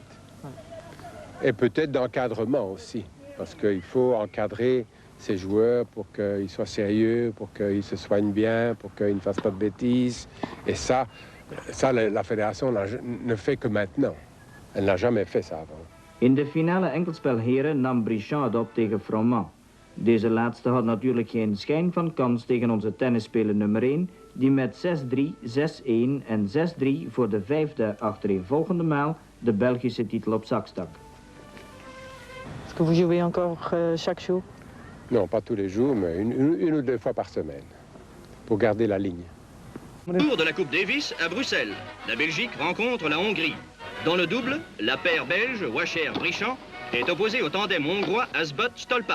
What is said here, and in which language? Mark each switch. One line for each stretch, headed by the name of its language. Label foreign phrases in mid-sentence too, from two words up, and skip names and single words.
French: Et peut-être d'encadrement aussi, parce qu'il faut encadrer ces joueurs pour qu'ils soient sérieux, pour qu'ils se soignent bien, pour qu'ils ne fassent pas de bêtises. Et ça la fédération ne fait que maintenant. Elle n'a jamais fait ça avant.
Dutch: In de finale enkelspel heren nam Brichant het op tegen Froment. Deze laatste had natuurlijk geen schijn van kans tegen onze tennisspeler nummer 1, die met 6-3, 6-1 en 6-3 voor de 5e achtereenvolgende maal de Belgische titel op zak stak.
French: Est-ce que vous jouez encore chaque jour? Non, pas tous les jours, mais une ou deux fois par semaine, pour garder la ligne. Tour de la Coupe Davis à Bruxelles. La Belgique rencontre la Hongrie. Dans le double, la paire belge Wacher-Brichant est opposée au tandem hongrois Asbot-Stolpa.